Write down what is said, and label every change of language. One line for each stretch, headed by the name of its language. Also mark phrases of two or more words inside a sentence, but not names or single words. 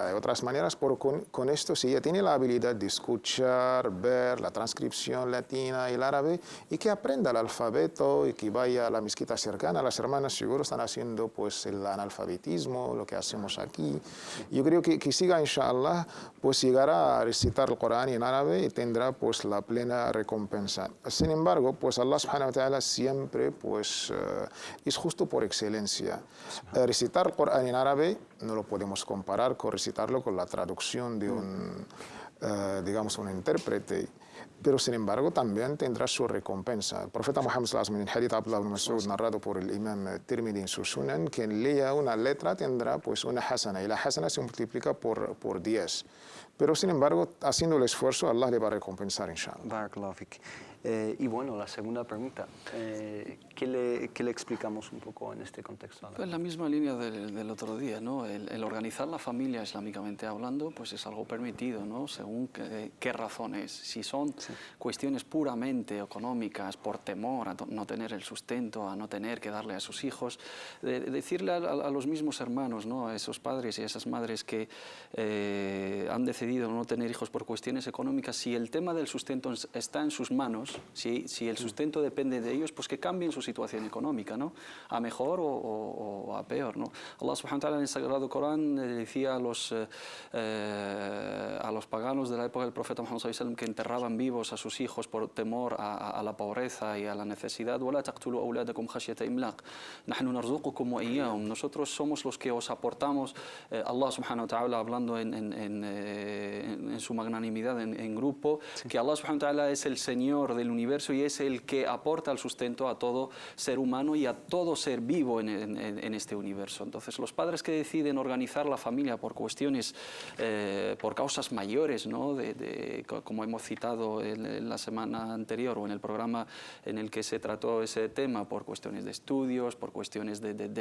Spanish: De otras maneras, con esto, si ella tiene la habilidad de escuchar, ver la transcripción latina y el árabe, y que aprenda el alfabeto y que vaya a la mezquita cercana, las hermanas seguro están haciendo pues el analfabetismo, lo que hacemos aquí. Yo creo que siga, inshallah, pues llegará a recitar el Corán en árabe y tendrá pues la plena recompensa. Sin embargo, pues Allah
Arabic: سبحانه وتعالى
Spanish: siempre pues es justo por excelencia. Recitar el Corán en árabe no lo podemos comparar con recitarlo con la traducción de digamos, un intérprete, pero sin embargo también tendrá su recompensa. El profeta Muhammad
Arabic: صلى الله عليه وسلم,
Spanish: en el hadith Abdullah ibn Mas'ud, narrado por el imam Tirmidhi en su Sunan, quien lea una letra tendrá pues una hasana, y la hasana se multiplica por 10. Pero sin embargo, haciendo el esfuerzo, Allah le va a recompensar, inshallah.
Arabic: بارك الله فيك.
Spanish: Y bueno, la segunda pregunta, ¿qué le explicamos un poco en este contexto? Pues la misma línea del otro día, ¿no? El organizar la familia islámicamente hablando, pues es algo permitido, ¿no? Según qué razones. Si son cuestiones puramente económicas, por temor a no tener el sustento, a no tener que darle a sus hijos, decirle a los mismos hermanos, ¿no? A esos padres y a esas madres que han decidido no tener hijos por cuestiones económicas, si el tema del sustento está en sus manos, si el sustento depende de ellos, pues que cambien su situación económica, ¿no? A mejor o a peor, ¿no? Allah
Arabic: سبحانه وتعالى
Spanish: en el Sagrado Corán decía a los paganos de la época del profeta Muhammad
Arabic: صلى الله عليه وسلم
Spanish: que enterraban vivos a sus hijos por temor a la pobreza y a la necesidad.
Arabic: وَلَا تَقْتُلُوا أَوْلَادَكُمْ خَشْيَةَ إِمْلَاقٍ نَحْنُ نَرْزُقُكُمْ وَإِيَّاهُمْ.
Spanish: Nosotros somos los que os aportamos. Allah
Arabic: سبحانه وتعالى
Spanish: hablando en su magnanimidad en grupo, que Allah
Arabic: سبحانه وتعالى
Spanish: es el Señor del universo y es el que aporta el sustento a todo ser humano y a todo ser vivo en este universo. Entonces, los padres que deciden organizar la familia por cuestiones, por causas mayores, ¿no? Como hemos citado en la semana anterior o en el programa en el que se trató ese tema, por cuestiones de estudios, por cuestiones de